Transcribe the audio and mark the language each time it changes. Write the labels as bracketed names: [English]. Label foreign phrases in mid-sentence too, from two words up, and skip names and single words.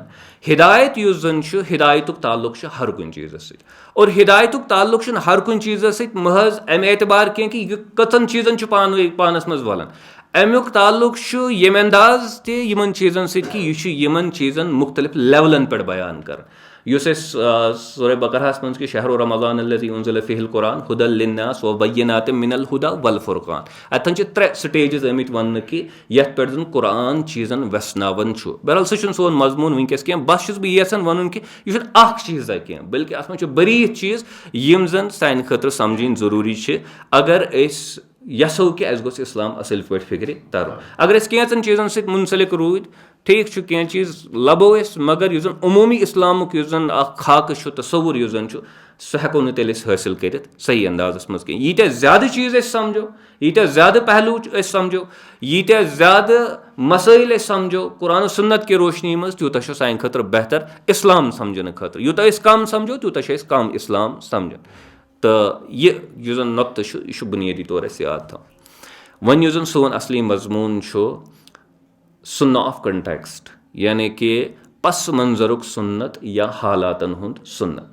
[Kashmiri] ہدایت یُس زن چھُ ہدایتُک تعلق چھُ ہر کُنہِ چیٖزس سۭتۍ, اور ہدایتُک تعلق چھُنہٕ ہر کُنہِ چیٖزس سۭتۍ محض اَمہِ اعتبار کینٛہہ کہِ یہِ کٔژن چیٖزن چھُ پانس منٛز ولان. امیُک تعلق چھُ ییٚمہِ انداز تہِ یِمن چیٖزن سۭتۍ کہِ یہِ چھُ یِمن چیٖزن مُختلف لیولن پٮ۪ٹھ بیان کران. یُس أسۍ سورہ بقرہس منٛز کہِ [Arabic] شہر رمضان الذی انزل فیہ القرآن ھدی للناس وبینات من الہدی والفرقان, [Kashmiri] اتھن چھِ 3 سٹیجز آمٕتۍ وننہٕ کہِ یتھ پٮ۪ٹھ زن قرآن چیٖزن ویژناوان چھُ. بہرحال سُہ چھُنہٕ سون مضموٗن وٕنکیٚس کینٛہہ, بس چھُس بہٕ یژھان ونُن کہِ یہِ چھُنہٕ اکھ چیٖزا کینٛہہ بلکہِ اتھ منٛز چھُ بٔریٖتھ چیٖز یِم زن سانہِ خٲطرٕ سمجھٕنۍ ضروٗری چھِ اگر أسۍ یژھو کہِ اَسہِ گوٚژھ اِسلام اَصٕل پٲٹھۍ فِکرِ ترُن. اگر أسۍ کینٛژن چیٖزن سۭتۍ مُنسلک روٗدۍ ٹھیٖک چھُ, کینٛہہ چیٖز لبو أسۍ, مگر یُس زن عموٗمی اِسلامُک یُس زن اکھ خاکہٕ چھُ تصوُر یُس زن چھُ سُہ ہٮ۪کو نہٕ تیٚلہِ أسۍ حٲصِل کٔرِتھ صحیح اندازس منٛز کینٛہہ. ییٖتیٛاہ زیادٕ چیٖز أسۍ سمجھو, ییٖتیٛاہ زیادٕ پہلوٗ أسۍ سمجھو, ییٖتیٛاہ زیادٕ مسٲیل أسۍ سمجھو قرآن سُنت کہِ روشنی منٛز, تیوٗتاہ چھُ سانہِ خٲطرٕ بہتر اِسلام سمجھنہٕ خٲطرٕ. یوٗتاہ أسۍ کم سمجھو تیوٗتاہ چھِ أسۍ کم اِسلام سمجھان. تہٕ یُس زن نۄقطہٕ چھُ یہِ چھُ بُنیٲدی طور اَسہِ یاد تھاوُن. وۄنۍ یُس زن سون اصلی مضموٗن چھُ سُنہ [English] of context, [Kashmiri] یعنی کہِ پس منظرُک سُنت یا حالاتن ہُنٛد سُنت.